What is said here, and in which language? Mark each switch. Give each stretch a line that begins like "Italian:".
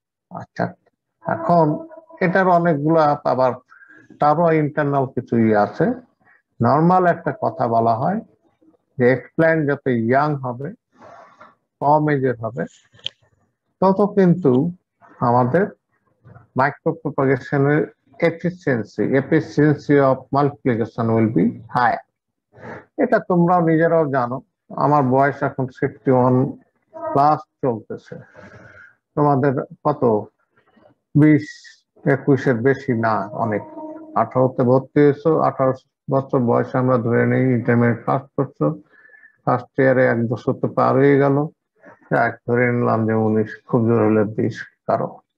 Bangla: আচ্ছা এখন এটার অনেকগুলা আবার তারও ইন্টারনাল কিছু আছে নর্মাল একটা কথা বলা হয় যে এক্সপ্ল্যান্ট যত ইয়াং হবে কম এজের হবে তত কিন্তু আমাদের মাইক্রোপ্রোপাগেশনের
English: efficiency of multiplication will be higher.
Bangla: এটা তোমরাও নিজেরাও জানো, আমার বয়স এখন 61 প্লাস চলতেছে, তোমাদের কত 20-21 বেশি না, অনেক। 18তে ভর্তি হয়েছো, 18 বছর বয়সে আমরা ধরে নেই ইন্টারমিডিয়েট ফার্স্ট ইয়ারে 1 বছর তো পার হয়ে গেল, ধরে নিলাম যে 19, খুব জোর হলে 20 কারো।